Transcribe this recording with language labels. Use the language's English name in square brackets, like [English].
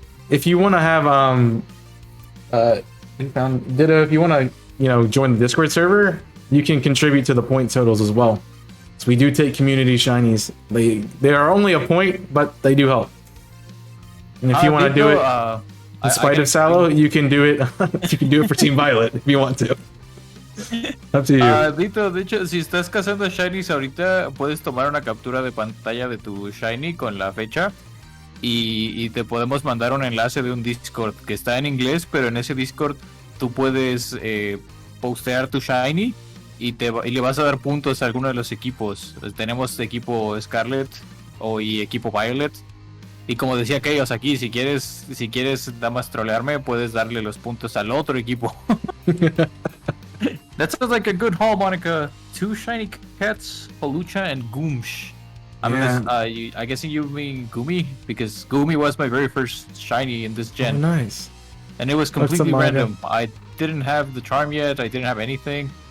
[English] If you want to have Ditto, if you want to, join the Discord server, you can contribute to the point totals as well. So we do take community shinies. They are only a point, but they do help. And if you want to do it in spite of Salo, you can do it. You can do it for Team Violet if you want to. Up to you. [Spanish] Dito, de hecho, si estás cazando shinies ahorita, puedes tomar una captura de pantalla de tu shiny con la fecha y te podemos mandar un enlace de un Discord que está en inglés, pero en ese Discord tú puedes postear tu Shiny y le vas a dar puntos a alguno de los equipos. Tenemos equipo Scarlet y equipo Violet. Y como decía aquellos aquí, si quieres nada más trolearme, puedes darle los puntos al otro equipo. [English] That sounds like a good haul, Monica. 2 shiny cats, Palucha and Goomsh. I guess you mean Goomy, because Goomy was my very first shiny in this gen. Oh, nice. And it was completely random. I didn't have the charm yet, I didn't have anything.